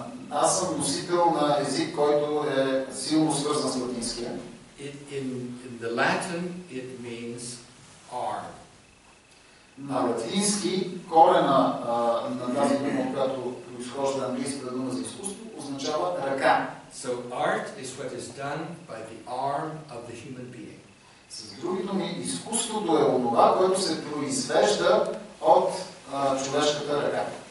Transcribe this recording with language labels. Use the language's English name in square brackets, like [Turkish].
[Bulgarian] Аз съм носител на език, който е силно свързан с латинския. [English] In the Latin, it means arm. [Bulgarian] На латински корена на тази дума, която произхожда английската дума за изкуство, означава ръка. [English] So art is what is done by the arm of the human being. [Bulgarian] С други думи, изкуството е онова, което се произвежда от човешката ръка.